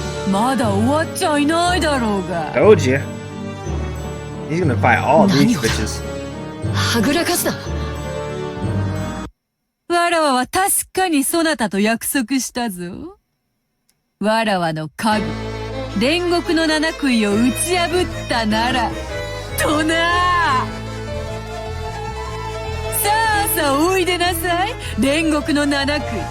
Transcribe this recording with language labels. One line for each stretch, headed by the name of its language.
Japanese: まだ終わっちゃいないだろうが。
English: Told you. He's gonna fight all these bitches.
Japanese: はぐらかすな。わらわは確かにそなたと約束したぞ。わらわの家具、煉獄の七杭を打ち破ったなら、とな。さあさあおいでなさい、煉獄の七杭。